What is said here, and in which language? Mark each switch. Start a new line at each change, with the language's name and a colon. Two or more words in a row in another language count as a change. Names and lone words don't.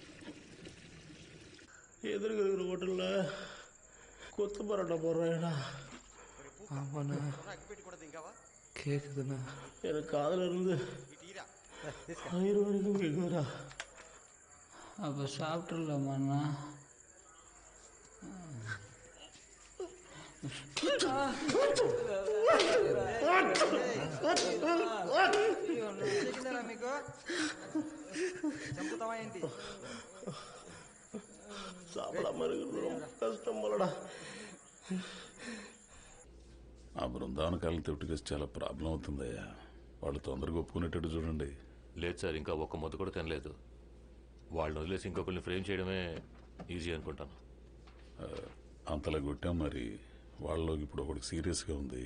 Tamil: எதிர்க்க இருக்கிற ஹோட்டலில் கொத்து பரோட்டா போடுறேண்ணா. ஆமாண்ணா, கேட்குதுண்ணா. எனக்கு காதில் இருந்து ஆயிரம் வரைக்கும் கேட்குதுடா. அப்போ சாப்பிட்றலாமாண்ணா?
Telugu: మీకు చంపుతావా ఏంటి?
Tamil: சாப்பிடாம இருக்கிறது ரொம்ப கஷ்டம் போலடா.
Telugu: ఆ బృందావన కాలం తిప్పటి కేసు చాలా ప్రాబ్లం అవుతుందయ్యా. వాళ్ళు తొందరగా ఒప్పుకునేటట్టు చూడండి. లేదు సార్, ఇంకా ఒక్క ముద్ద కూడా తినలేదు. వాళ్ళని వదిలేసి ఇంకొకరిని ఫ్రేమ్ చేయడమే ఈజీ అనుకుంటాను. అంతలా కొట్టాం మరి. వాళ్ళలోకి ఇప్పుడు ఒకటి సీరియస్గా ఉంది.